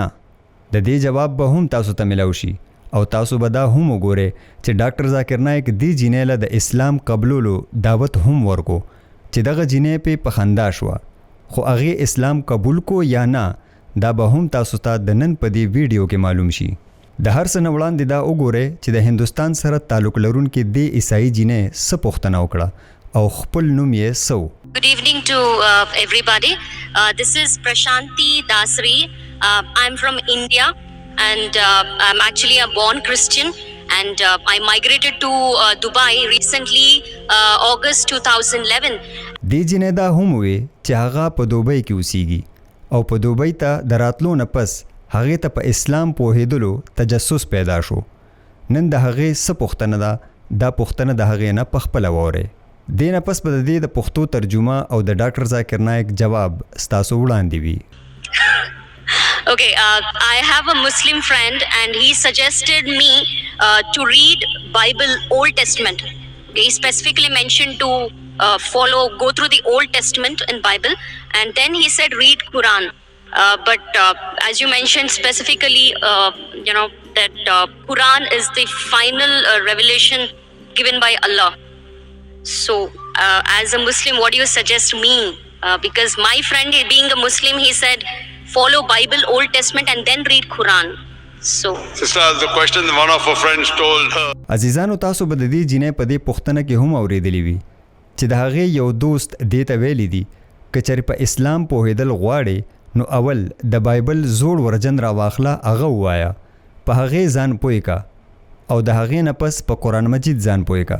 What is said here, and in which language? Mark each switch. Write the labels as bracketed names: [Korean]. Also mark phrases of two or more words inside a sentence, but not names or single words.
[Pashto] د دې جواب به هم تاسو ته ملو شي او تاسو به دا هم وګورئ چې ډاکټر ذاکر نایک دې جینۍ له د اسلام قبلولو دعوت هم ورکو چې دغه جینۍ پې په خندا شوه، خو هغې اسلام قبول کو یا نه دا به هم تاسو ته د نن په دې ویډیو کې معلوم شي. د هر څه نه وړاندې دا وګورئ چې د هندوستان سره تعلق لرونکې دې عیسائی جینۍ څه پوښتنه وکړه او خپل نوم یې څه و. [English] Good evening to everybody. This is Prashanti Dasri. I'm from India and I'm actually a born Christian and I migrated to Dubai recently, August 2011. [Pashto] دې جینۍ دا هم وې چې هغه په دوبۍ کې اوسیږي او په دوبۍ ته د راتلو نه پس هغې ته په اسلام پوهېدلو تجسس پیدا شو. نن د هغې څه پوښتنه ده، دا پوښتنه د هغې نه په خپله واورئ. دې نه پس به د دې د پښتو ترجمه او د ډاکټر ذاکر نایک جواب ستاسو وړاندې وي. [English] Okay, I have a Muslim friend and he suggested me to read Bible Old Testament. He specifically mentioned to go through the Old Testament in Bible and then he said read Quran. But as you mentioned specifically, that Quran is the final revelation given by Allah. So, as a Muslim, what do you suggest me? Because my friend, being a Muslim, he said, follow Bible, Old Testament, and then read Quran. So, sister, the question one of her friends told her. [Pashto] عزیزانو تاسو به د دې جینۍ په دې پوښتنه کې هم اورېدلی وي چې د هغې یو دوست دې ته ویلی دي که چېرې په اسلام پوهېدل غواړې نو اول د بایبل زوړ ورجن راواخله، هغه ووایه، په هغې ځان پوه که او د هغې نه پس په قرآن مجید ځان پوه که.